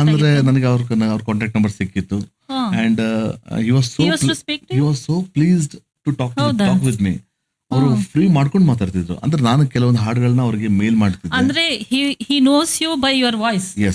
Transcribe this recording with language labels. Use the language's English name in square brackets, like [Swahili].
[Kannada] ಅಂದ್ರೆ ನನಗೆ ಅವ್ರ ಕಾಂಟ್ಯಾಕ್ಟ್ ನಂಬರ್ ಸಿಕ್ಕಿತ್ತು. [English] And he was so pleased to talk with me. [Kannada] ಅವರು ಫ್ರೀ ಮಾಡ್ಕೊಂಡು ಮಾತಾಡ್ತಿದ್ರು. ಅಂದ್ರೆ ನಾನು ಕೆಲವೊಂದು ಹಾಡುಗಳನ್ನ ಅವ್ರಿಗೆ ಮೇಲ್ ಮಾಡ್ತಿದ್ದೆ. [English] ಅಂದ್ರೆ he knows you by your voice.